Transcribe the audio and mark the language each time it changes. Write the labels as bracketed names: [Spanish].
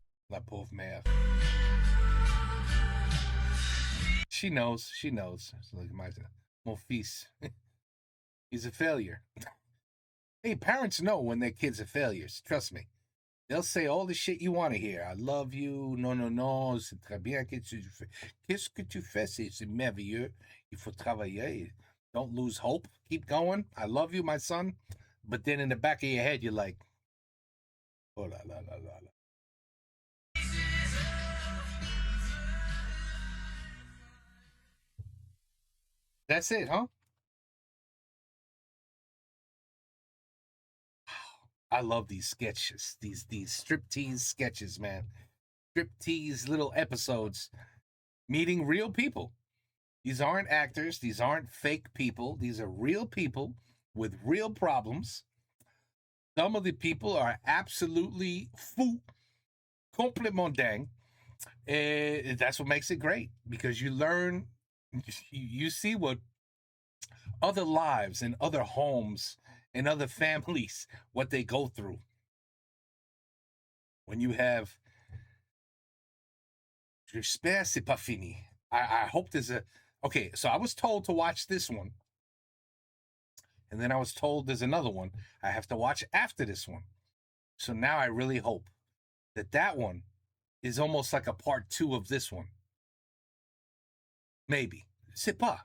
[French] La pauvre mère. [English] She knows. So like [French] mon fils. [English] He's a failure. Hey, parents know when their kids are failures. Trust me. They'll say all the shit you want to hear. I love you. [French] Non, c'est très bien que tu fais. Qu'est-ce que tu fais? C'est merveilleux. Il faut travailler. [English] Don't lose hope. Keep going. I love you, my son. But then in the back of your head, you're like, oh la la la la la. That's it, huh? I love these sketches, these striptease sketches, man. Striptease little episodes meeting real people. These aren't actors. These aren't fake people. These are real people with real problems. Some of the people are absolutely fou, [French] complètement dingue. [English] That's what makes it great, because you learn, you see what other lives and other homes and other families, what they go through. When you have, [French] j'espère c'est pas fini. [English] I hope there's a, okay, so I was told to watch this one. And then I was told there's another one I have to watch after this one. So now I really hope that that one is almost like a part 2 of this one. Maybe. [French] C'est pas.